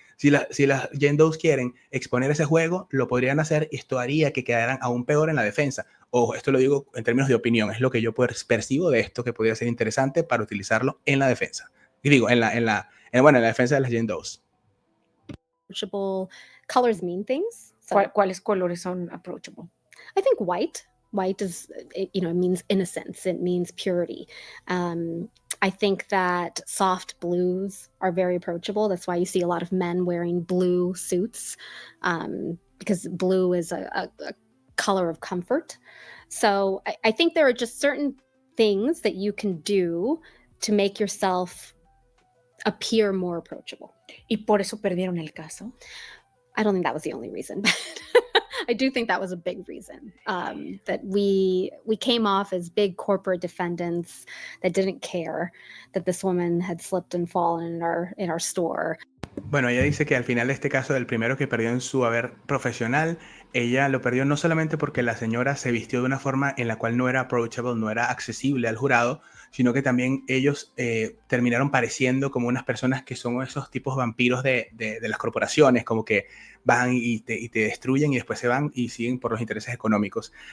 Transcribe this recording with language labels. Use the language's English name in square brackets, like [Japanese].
[Spanish] Si las Yendos quieren exponer ese juego, lo podrían hacer y esto haría que quedaran aún peor en la defensa. Ojo, esto lo digo en términos de opinión, es lo que yo percibo de esto que podría ser interesante para utilizarlo en la defensa. Y digo, en la defensa de las Yendos. [English] Approachable colors mean things. So [Spanish] ¿Cuáles colores son approachable? [English] I think white. White is, it means innocence. It means purity. I think that soft blues are very approachable. That's why you see a lot of men wearing blue suits, because blue is a color of comfort. So I think there are just certain things that you can do to make yourself appear more approachable. [Spanish] ¿Y por eso perdieron el caso? [English] I don't think that was the only reason, but I do think that was a big reason, that we came off as big corporate defendants that didn't care that this woman had slipped and fallen in our store. [Spanish] Bueno, ella dice que al final de este caso, del primero que perdió en su haber profesional, ella lo perdió no solamente porque la señora se vistió de una forma en la cual no era approachable, no era accesible al jurado, sino que también ellos terminaron pareciendo como unas personas que son esos tipos vampiros de las corporaciones, como que van y te destruyen y después se van y siguen por los intereses económicos.